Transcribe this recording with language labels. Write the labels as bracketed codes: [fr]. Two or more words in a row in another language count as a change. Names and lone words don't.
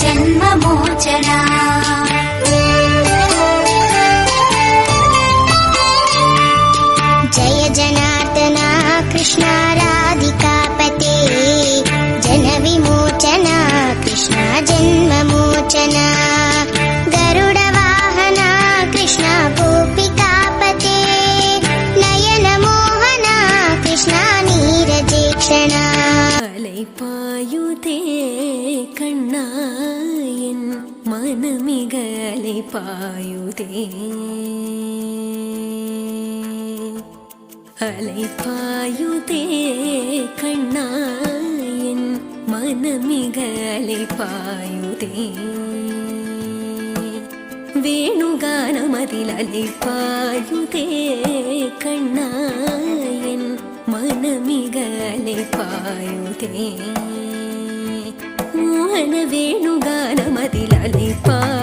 [sa] जन्ममोचना जय जनार्दना कृष्णा राधिकापते जनविमोचना कृष्णा जन्ममोचना गरुडवाहना कृष्णा गोपिकापते नयनमोहना कृष्णा नीरजेक्षणा [ta] அலைபாயுதே கண்ணா என் மனமிக அலைபாயுதே அலைபாயுதே கண்ணா என் மனமிக அலைபாயுதே வேணுகானமதில் அலைபாயுதே கண்ணா என் மனமிக அலைபாயுதே மோகன வேணுகானமதில் அலைபாயுதே